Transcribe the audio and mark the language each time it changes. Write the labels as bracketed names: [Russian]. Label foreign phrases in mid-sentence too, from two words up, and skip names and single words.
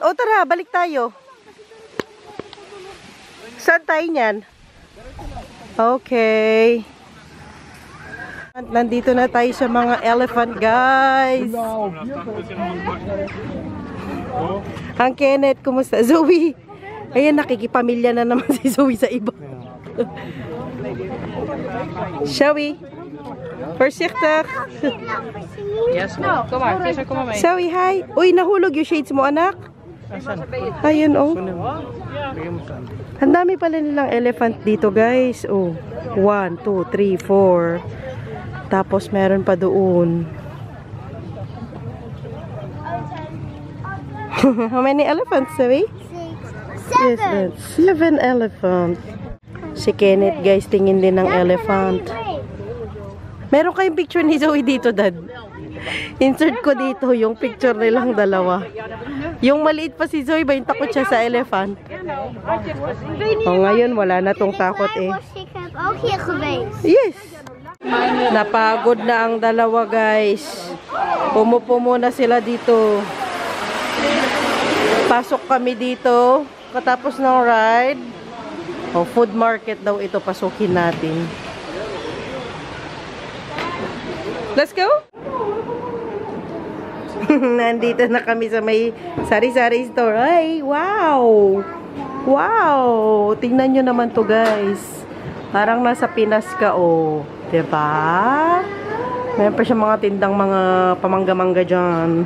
[Filipino] O, tara, balik tayo. Saan tayo niyan? Okay. Nandito na tayo sa mga elephant, guys. Ang Kenneth, kumusta? Zoe. Ayan, nakikipamilya na naman si Zoe sa iba. [English] Shall we? Voorzichtig. Yes, no. [Dutch] Kom maar, Fisher, kom maar mee. [English] Zoe, hi. [Filipino] Uy, nahulog yung shades mo, anak. Ayun, oh. Ang dami pala nilang elephant dito, guys. Oh, 1, 2, 3, 4. Tapos meron pa doon. [English] How many elephants, Zoe? 7. 7 elephants. [Filipino] Si Kenneth, guys, tingin din ng elephant. Meron kayong picture ni Zoe dito, Dad? Insert ko dito yung picture nilang dalawa. Yung maliit pa si Zoe, ba yung takot siya sa elephant? O, ngayon wala na tong takot eh. [Dutch] Ik heb ook hier geweest. [English] Yes! [Filipino] Napagod na ang dalawa, guys. Pumupo muna sila dito. Pasok kami dito. Katapos ng ride. O, [English] food market [Filipino] daw ito. Pasukin natin. [English] Let's go! [Filipino] Nandito na kami sa may sari-sari store. Ay, wow! Wow! Tingnan nyo naman to, guys. Parang nasa Pinas ka, oh. Diba? Mayroon pa siya mga tindang mga pamangga-mangga dyan.